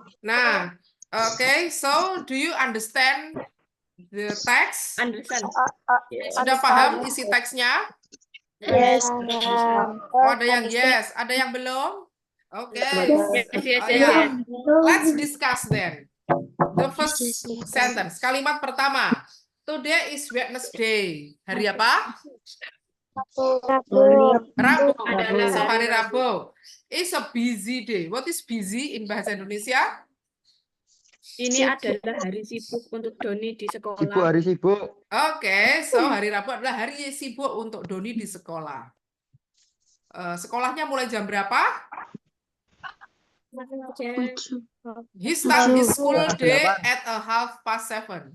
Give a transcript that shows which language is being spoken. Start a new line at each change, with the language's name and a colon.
English: Nah, okay, so do you understand the text?
Indonesian: Sudah paham isi teksnya?
English: Yes.
Indonesian: Oh, ada yang yes, ada yang belum? Oke.
English: Yes. Yeah. Let's discuss then. The first sentence,
Indonesian: kalimat pertama.
English: Today is Wednesday.
Indonesian: Hari apa? Rabu. Besok hari Rabu.
English: It's a busy day. What is busy in bahasa Indonesia?
Indonesian: Ini adalah hari sibuk untuk Doni di sekolah. Hari sibuk. Oke,
English: so
Indonesian: hari Rabu adalah hari sibuk untuk Doni di sekolah. Sekolahnya mulai jam berapa?
English: He start his school day at 7:30.